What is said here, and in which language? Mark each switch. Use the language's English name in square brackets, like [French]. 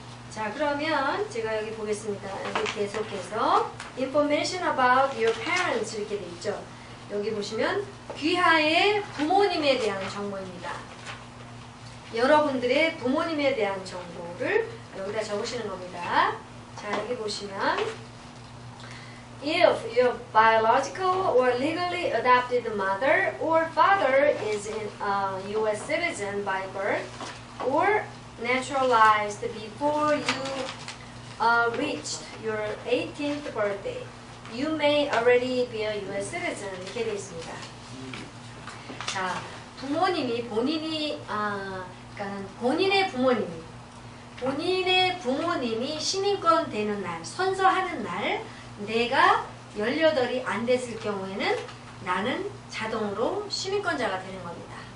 [Korean] 자, 그러면 제가 여기 보겠습니다. 여기 계속해서 [English] Information about your parents [Korean] 이렇게 돼 있죠. 여기 보시면 귀하의 부모님에 대한 정보입니다. 여러분들의 부모님에 대한 정보를 여기다 적으시는 겁니다. 자, 여기 보시면 [English] If your biological or legally adopted mother or father is a U.S. citizen by birth or naturalized before you reached your 18th birthday, you may already be a U.S. citizen. [Korean] 이렇게 되어 있습니다. 자, 부모님이 그러니까는 본인의 부모님이 시민권 되는 날, 선서하는 날, 내가 18이 안 됐을 경우에는 나는 자동으로 시민권자가 되는 겁니다.